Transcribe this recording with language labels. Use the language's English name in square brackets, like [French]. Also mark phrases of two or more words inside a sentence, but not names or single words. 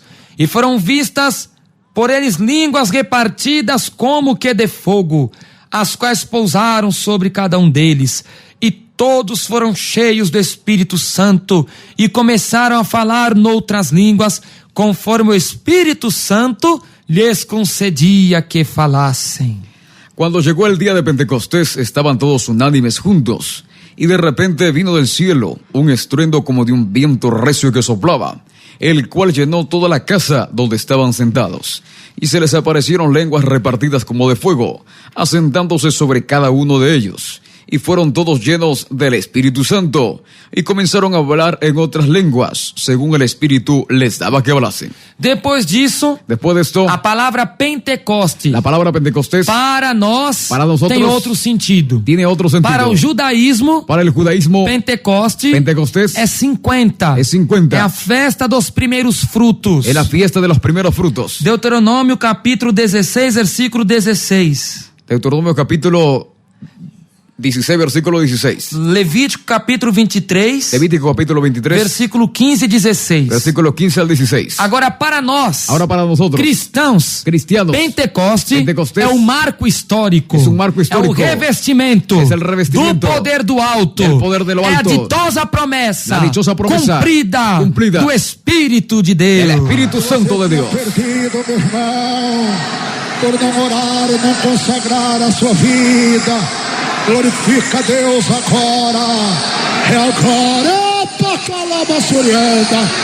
[Portuguese] E foram vistas por eles línguas repartidas como que de fogo, as quais pousaram sobre cada um deles. E todos foram cheios do Espírito Santo e começaram a falar noutras línguas, conforme o Espírito Santo lhes concedia que falassem. [Spanish] Cuando llegó el día de Pentecostés, estaban todos unánimes juntos, y de repente vino del cielo un estruendo como de un viento recio que soplaba, el cual llenó toda la casa donde estaban sentados, y se les aparecieron lenguas repartidas como de fuego, asentándose sobre cada uno de ellos. Y fueron todos llenos del Espíritu Santo, y comenzaron a hablar en otras lenguas, según el Espíritu les daba que hablasen. [Portuguese] Depois disso, [Spanish] Después de esto, [Portuguese] a palavra Pentecoste [Spanish] la palabra Pentecostés [Portuguese] para nós [Spanish] Para nosotros, [Portuguese] tem outro sentido. [Spanish] tiene otro sentido. [Portuguese] Para o judaísmo, [Spanish] Para el judaísmo, [Portuguese] Pentecostes é 50. É 50. É a festa dos primeiros frutos. [Spanish] es la fiesta de los primeros frutos. [Portuguese] Deuteronômio capítulo 16, versículo 16. [Spanish] Deuteronomio capítulo 16, versículo 16. [Portuguese] Levítico capítulo 23, [Spanish] Levítico capítulo 23, [Portuguese] versículo 15 e 16. [Spanish] versículo 15 al 16. [Portuguese] Agora, para nós, [Spanish] Ahora para nosotros, [Portuguese] cristãos, [Spanish] cristianos, [Portuguese] Pentecostes [Spanish] Pentecostés [Portuguese] é um marco histórico. é um marco histórico. É o revestimento, É o revestimento do poder do alto. [Spanish] del poder de lo [Portuguese] É a [Spanish] alto. [Portuguese] ditosa promessa, [Spanish] La dichosa promesa [Portuguese] cumprida do Espírito de Deus. [Spanish] el Espíritu Santo de Dios. [Portuguese] Perdido, meu irmão, por não orar, não consagrar a sua vida. Glorifica a Deus agora. É agora, Pacalabasurianda.